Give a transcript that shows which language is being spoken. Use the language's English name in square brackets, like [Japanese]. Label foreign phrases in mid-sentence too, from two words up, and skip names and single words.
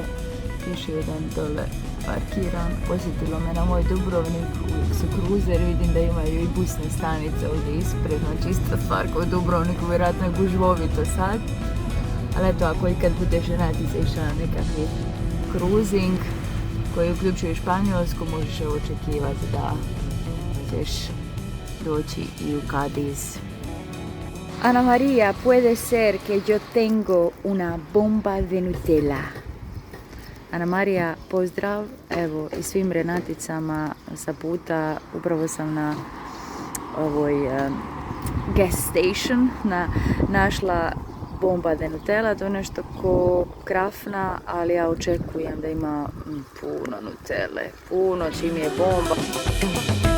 [Croatian] Još jedan dole parkiran. Posjetilo me na moj Dubrovnik, uvijek su kruzeri, vidim da imaju i busne stanice ovdje ispred, znači ista stvar kao u Dubrovniku, vjerojatno je gužvovito sad. Ali eto, ako ikad budeš Renatice išla na nekakvi kruzing, koji uključuje Španjolsku, možeš očekivati da ćeš doći i u Cadiz. [Spanish] Ana Maria, puede ser que yo tengo una bomba de Nutella. [Croatian] Ana Marija, pozdrav, evo i svim Renaticama sa puta, upravo sam na ovoj [English] gas station [Croatian] našla [Spanish] bomba de Nutella, [Croatian] to je nešto ko krafna, ali ja očekujem da ima puno Nutelle, puno čim je bomba.